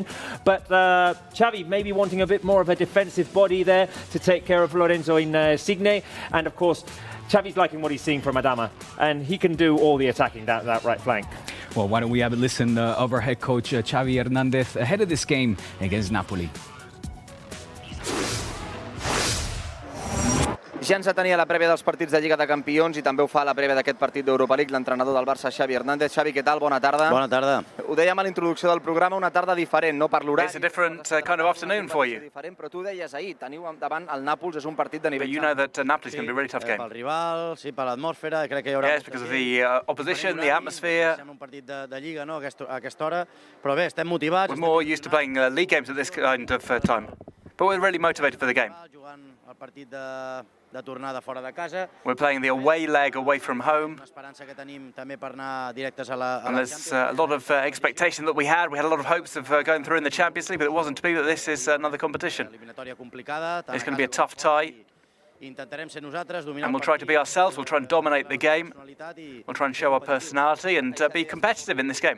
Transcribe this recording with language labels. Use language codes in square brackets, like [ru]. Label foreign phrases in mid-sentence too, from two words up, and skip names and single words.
[en] But Xavi maybe wanting a bit more of a defensive body there to take care of Lorenzo Insigne. And of course, Xavi's liking what he's seeing from Adama, and he can do all the attacking that right flank. Well, why don't we have a listen of our head coach, Xavi Hernandez, ahead of this game against Napoli. [ca] Ja ens atenia la prèvia dels partits de Lliga de Campions i també ho fa la prèvia d'aquest partit d'Europa League l'entrenador del Barça, Xavi Hernández. Xavi, què tal? Bona tarda. Bona tarda. Ho dèiem a la introducció del programa, una tarda diferent, no per l'horari. [en] It's a different kind of afternoon for you. [ca] Però tu deies ahir, teniu davant el Nàpols, és un partit de nivell... [en] But you know that Napoli's going to be a really tough game. [ca] Pel rival, sí, per l'atmosfera, crec que hi haurà... [en] Yes, because of the opposition, the atmosphere. [ca] Sembla un partit de Lliga, no?, a aquesta hora. Però bé, estem motivats. [en] We're more used to playing league games at this kind of time. But we're really motivated for the game. [ca] Jugant el partit de tornada fora de casa. [en] We're playing the away leg away from home. [ca] L'esperança que tenim també per anar directes a la [en] And there's a lot of expectation that we had. We had a lot of hopes of going through in the Champions League, but it wasn't to be that this is another competition. It's going to be a tough tie. And we'll try to be ourselves. We'll try and dominate the game. We'll try and show our personality and be competitive in this game.